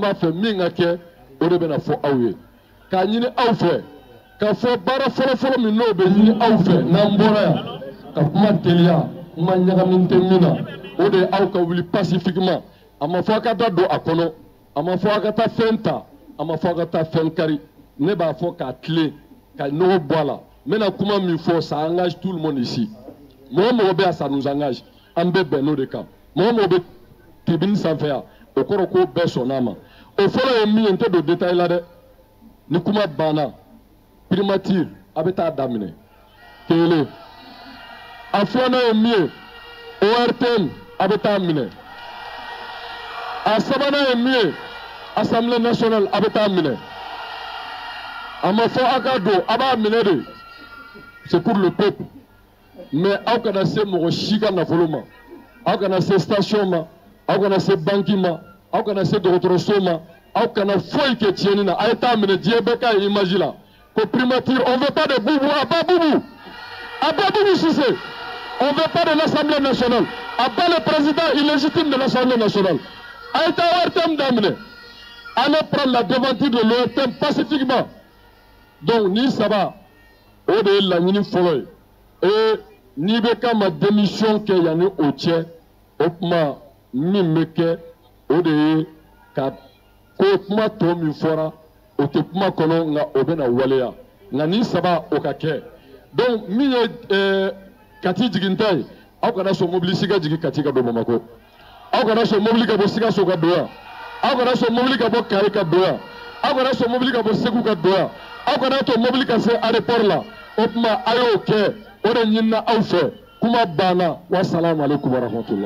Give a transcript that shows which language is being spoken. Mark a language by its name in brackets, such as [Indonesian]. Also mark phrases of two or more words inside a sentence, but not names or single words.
[Bambara] b'a fɛ min ka kɛ o de bɛna fɔ aw ye k'a ɲini aw fɛ k'a fɔ baara fɔlɔfɔlɔ min n'o bɛ ɲini aw fɛ n'an bɔra yan ka kuma teliya kuma ɲagamin tɛ min na o de ye aw ka wuli pacifiquement a ma fɔ a ka da don a kɔnɔ a ma fɔ a ka taa fɛn ta a ma fɔ a ka taa fɛn kari ne b'a fɔ k'a tilen ka nɔgɔ bɔ a la n bɛna kuma min fɔ [French] ça engage tout le monde ici [Bambara] mɔgɔ mɔgɔ bɛ yan [French] ça nous engage [Bambara] an bɛɛ bɛn n'o de kan mɔgɔ mɔgɔ bɛ tribune sanfɛ yan o kɔrɔ ko bɛɛ sɔnn'a ma o fɔlɔ ye min ye n tɛ don détail la dɛ ni kuma banna primature a bɛ taa daminɛ kelen a filanan ye min ye ORTM a bɛ taa minɛ a sabanan ye min ye [French] Assemblée nationale [Bambara] a bɛ taa minɛ a ma fɔ a ka don a b'a minɛ de [French] c'est pour le peuple [Bambara] mais aw kana se mɔgɔ si ka nafolo ma aw kana se station ma aw kana se banque ma aw kana se dɔgɔtɔrɔso ma aw kana foyi kɛ tiɲɛni na a ye taa minɛ diɲɛ bɛɛ k'a ye image la ko primature [French] on veut pas de Boubou à bas Boubou Cissé on veut pas de l'Assemblée nationale à bas le président illégitime de l'Assemblée nationale [Bambara] a ye taa ORTM daminɛ [French] allez prendre la devanture de l'ORTM pacifiquement [Bambara] donc ni saba o de ye laɲini fɔlɔ ye et n'i bɛ ka ma démission kɛ yanni o cɛ o kuma min bɛ kɛ o de ye ka ko kuma tɔ min fɔra o tɛ kuma kɔnɔ nka o bɛ na waleya nka ni saba o ka kɛ donc min ye Kati jiginta ye aw kana sɔn mobili si ka jigin Kati ka don Bamako aw kana sɔn mobili ka bɔ Sikaso ka don yan aw kana sɔn mobili ka bɔ Kayi ka don yan aw kana sɔn mobili ka bɔ Segu ka don yan aw kana to mobili ka se aéroport la o tuma a y'o kɛ o de ɲinina aw fɛ kuma banna [Arabic] والسلام عليكم ورحمة الله.